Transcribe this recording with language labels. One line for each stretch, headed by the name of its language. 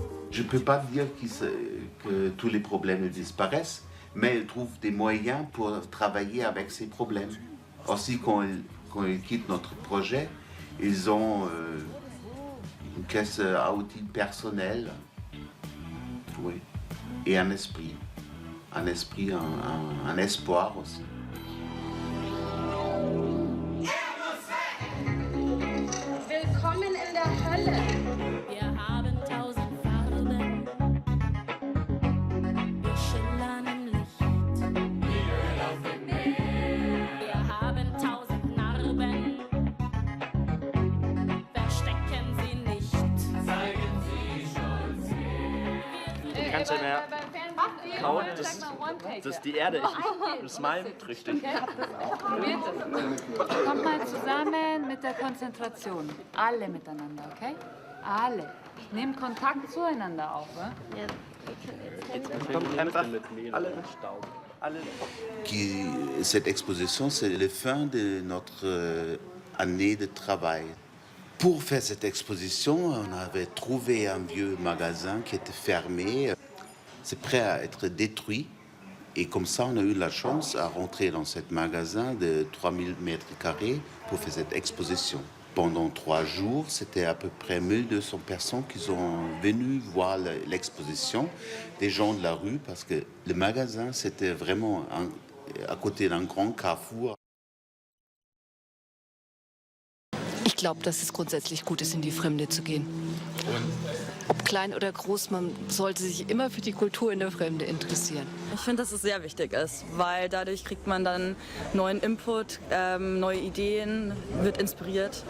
French: Je ne peux pas dire que tous les problèmes disparaissent, mais ils trouvent des moyens pour travailler avec ces problèmes. Aussi, quand ils quittent notre projet, ils ont une caisse à outils personnelle, oui, et un esprit, un espoir aussi.
German: Willkommen in der Hölle. Wir haben 1000 Farben. Wir schillern im Licht. Wir haben 1000 Narben. Verstecken sie nicht. Zeigen sie Stolz. Du kannst ja mehr kauen, dass die Erde, das malmt richtig. Kommt mal zusammen mit der Konzentration. Alle miteinander, okay? Alle. Nehmt Kontakt zueinander auf, ja? Kommt einfach alle mit Staub.
French: Cette exposition, c'est la fin de notre année de travail Pour faire cette exposition, on avait trouvé un vieux magasin qui était fermé. C'est prêt à être détruit. Et comme ça, on a eu la chance à rentrer dans ce magasin de 3000 mètres carrés pour faire cette exposition. Pendant 3 jours, c'était à peu près 1200 personnes qui sont venues voir l'exposition, des gens de la rue, parce que le magasin, c'était vraiment à côté d'un grand carrefour.
German: Ich glaube, dass es grundsätzlich gut ist, in die Fremde zu gehen. Ob klein oder groß, man sollte sich immer für die Kultur in der Fremde interessieren. Ich finde, dass es sehr wichtig ist, weil dadurch kriegt man dann neuen Input, neue Ideen, wird inspiriert.